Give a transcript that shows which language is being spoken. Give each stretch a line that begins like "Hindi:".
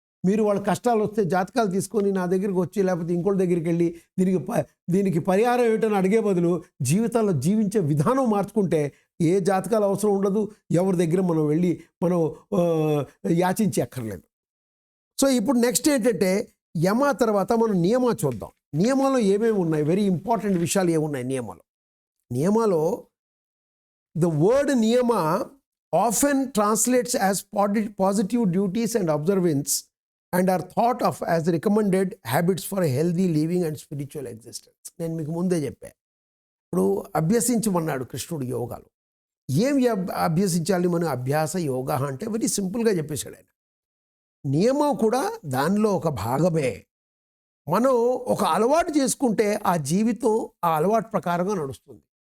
Telugu: మీరు వాళ్ళ కష్టాలు వస్తే జాతకాలు తీసుకొని నా దగ్గరికి వచ్చి లేకపోతే ఇంకోటి దగ్గరికి వెళ్ళి దీనికి పరిహారం ఏమిటని అడిగే బదులు జీవితాల్లో జీవించే విధానం మార్చుకుంటే ఏ జాతకాలు అవసరం ఉండదు. ఎవరి దగ్గర మనం వెళ్ళి మనం యాచించి అక్కర్లేదు. సో ఇప్పుడు నెక్స్ట్ ఏంటంటే యమ తర్వాత మనం నియమ చూద్దాం. నియమాలు ఏమేమి ఉన్నాయి, వెరీ ఇంపార్టెంట్ విషయాలు ఏమున్నాయి నియమాలో
English: The word niyama often translates as positive duties and observance and are thought of as recommended habits for a healthy living and spiritual existence.
Telugu: నేను మీకు ముందే చెప్పా. ఇప్పుడు అభ్యసించమన్నాడు కృష్ణుడు యోగాలు. ఏం అభ్యసించాలి మనం? అభ్యాస యోగా అంటే వెరీ సింపుల్గా చెప్పేశాడు ఆయన. నియమం కూడా దానిలో ఒక భాగమే. మనం ఒక అలవాటు చేసుకుంటే ఆ జీవితం ఆ అలవాటు ప్రకారంగా నడుస్తుంది.